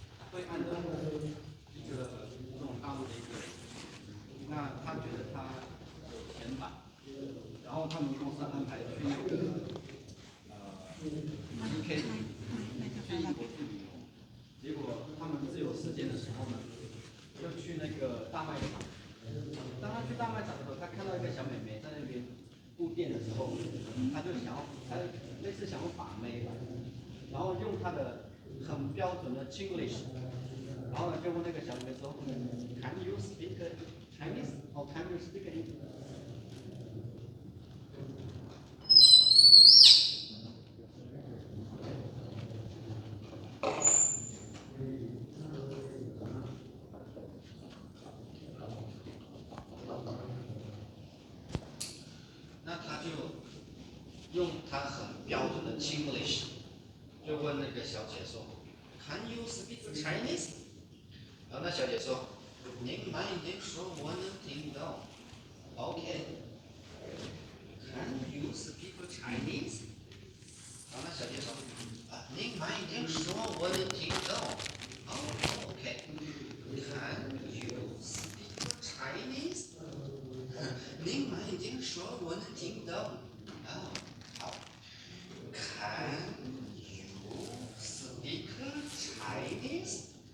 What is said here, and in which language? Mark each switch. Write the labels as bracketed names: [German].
[Chinese] 对岸的一个这种大陆的一个人，那他觉得他有钱买，然后他们公司安排去那个UK 去英国去旅游，结果他们自由时间的时候呢，就去那个大卖场。当他去大卖场的时候，他看到一个小妹妹在那边布店的时候，他就想要，他类似想要把妹吧，然后用他的很标准的 Chinglish。 [English] 然后呢，就问那个小妹妹说，Can you speak Chinese or can you speak English？ [Chinese] 那他就用他很标准的 Chinglish， 就问那个小姐说 ， Can you speak Chinese？然后那小姐说：“您慢一点说，我能听懂。” [English] OK。Can you speak Chinese？ [Chinese] 然后那小姐说：“您慢一点说，我能听懂。” [English] OK。Can you speak Chinese？ [Chinese] 您慢一点说，我能听懂。好。 [English] Can you speak Chinese？